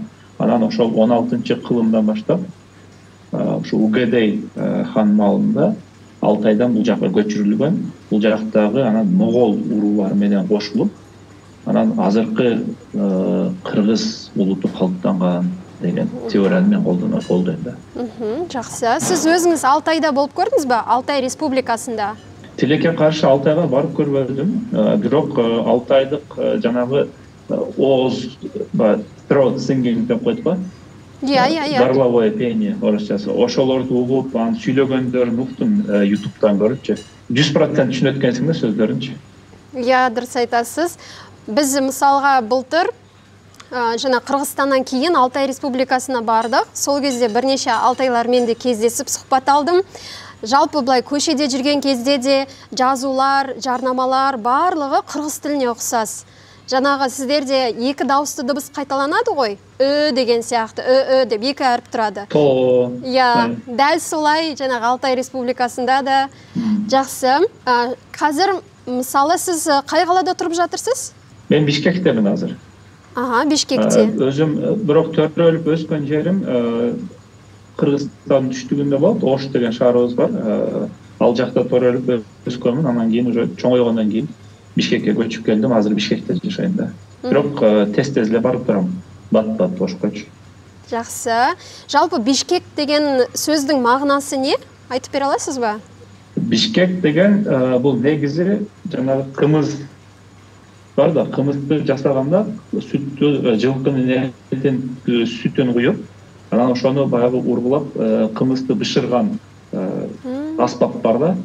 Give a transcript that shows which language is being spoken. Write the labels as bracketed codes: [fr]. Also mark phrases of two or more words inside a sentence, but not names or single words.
[ky] Анан ошол 16-кылымдан баштап ушу Угедей хан маалында Алтайдан бул жакка көчүрүлгөн. Бул жактагы анан Могол уруулары менен кошулуп, анан азыркы кыргыз улуту калыптанган деген теорияны мен колдонот болду энди. [kk] Жақсы. Сіз өзіңіз Алтайда болып көрдіңіз бе? Алтай Республикасында. [ky] Тилекке каршы Алтайга барып көрбөдүм. Бирок Алтайдык жанагы ооз [en] throat singing [ky] деп коет го. [ru] Горловое пение орусчасы. [ky] Ошолорду угуп, анан сүйлөгөндөрүн уктум YouTube'дан көрүпчү. 100% түшүнөт экенсиң да сөздөрүнчү. [kk] Иә, дұрыс айтасыз. Біз мысалға былтыр жана Кыргызстандан кейін Алтай Республикасына бардық. Сол кезде бірнеше алтайлармен де кездесіп сұхбат алдым. Жалпы былай көшеде жүрген кезде де жазулар, жарнамалар барлығы қырғыз тіліне ұқсас. Жаңағы сіздерде екі дауысты дыбыс қайталанады ғой. Деген сияқты, деп екі әріп тұрады. Иә, дәл солай жаңағы Алтай Республикасында да. Жақсы. Қазір мысалы сіз қай қалада тұрып жатырсыз? [ky] Мен Бишкектемин азыр. Бишкекте. Өзім бирок төрөлүп өскөн жерим Кыргызстандын түштүгүндө болот. Ош деген шаарыбыз бар. Ал жакта төрөлүп өскөнмүн. Анан кийин уже чоңойгондон кийин Бишкекке көчүп келдим. Азыр Бишкекте жашайм да. Бирок тез-тез эле барып турам. Бат-бат Ошкочу. [kk] Жақсы. Жалпы Бишкек деген сөздің мағынасы не? Айтып бере аласыз ба? [ky] Бишкек деген бул негизи жанагы кымыз бар да, кымызды жасаганда сүттү, жылкынын этин сүтүн куюп, анан ошону баягы ургулап, кымызды бышырган аспап бар да.